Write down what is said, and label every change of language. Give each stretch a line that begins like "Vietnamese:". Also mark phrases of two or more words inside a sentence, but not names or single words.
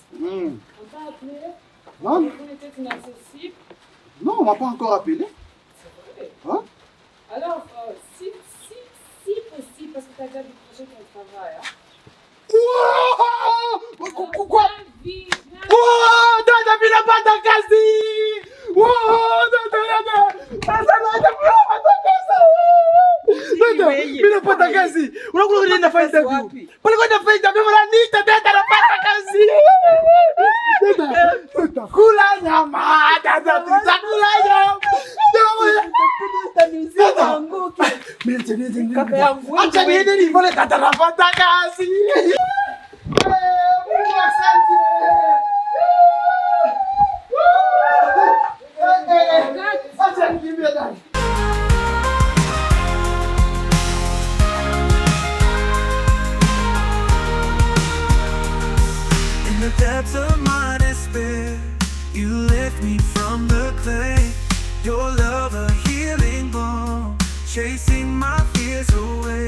French: On t'a appelé? Non. Le téléphone était inaccessible. Non, on m'a pas encore appelé. C'est vrai. Hein? Alors, si possible, parce que tu as déjà décroché ton travail. Hein? Wow! Quoi? Wow!
Swahili: Dada, bila pata kazi! Wow! Dada! Asa dada, bila pata kazi! Mimi napata kazi. Unakuwa unaenda fanya interview. Pale kwa nafanya interview mara nita dada napata kazi. Dada kula nyama. Dada tutakula nyama. Mimi kaka yangu. Acha niende nivole dada napata kazi. Mungu asante. Acha nikimbie dada.
English: In the depths of my despair, you lift me from the clay. Your love a healing balm, chasing my fears away.